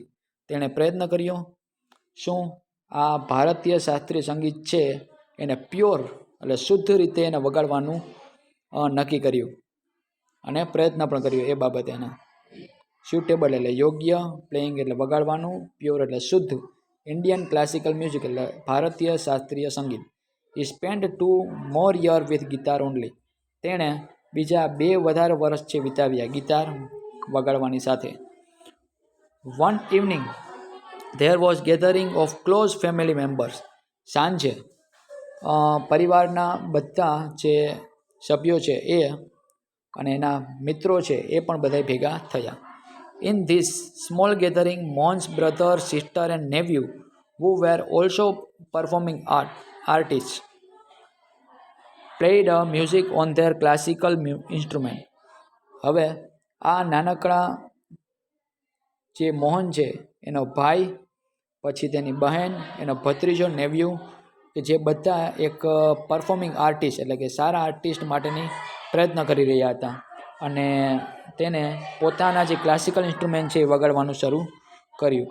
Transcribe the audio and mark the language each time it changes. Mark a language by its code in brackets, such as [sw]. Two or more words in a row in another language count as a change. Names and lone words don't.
[gu] તેણે પ્રયત્ન કર્યો શું આ ભારતીય શાસ્ત્રીય સંગીત છે એને પ્યોર એટલે શુદ્ધ રીતે એને વગાડવાનું નક્કી કર્યું અને પ્રયત્ન પણ કર્યો એ બાબતે એના. સ્યુટેબલ એટલે યોગ્ય, પ્લેઇંગ એટલે વગાડવાનું, પ્યોર એટલે શુદ્ધ, [en] Indian classical music [gu] એટલે ભારતીય શાસ્ત્રીય સંગીત. [en] he spent 2 more years with guitar only. [gu] તેણે બીજા 2 વધારે વર્ષ છે વિતાવ્યા ગિટાર વગાડવાની સાથે. [en] one evening there was gathering of close family members. [gu] સાંજે પરિવારના બધા જે સભ્યો છે એ અને એના મિત્રો છે એ પણ બધા ભેગા થયા. [en] In this small gathering, Mohan's brother, sister and nephew, who were also performing artists, played music on their classical instrument. [gu] હવે આ નાનકડા જે મોહન છે એનો ભાઈ, પછી તેની બહેન, એનો ભત્રીજો, નેવ્યુ, કે જે બધા એક [en] performing artist [gu] એટલે કે સારા આર્ટિસ્ટ માટેની પ્રયત્ન કરી રહ્યા હતા અને તેને પોતાના જે [en] classical instrument [gu] છે એ વગાડવાનું શરૂ કર્યું.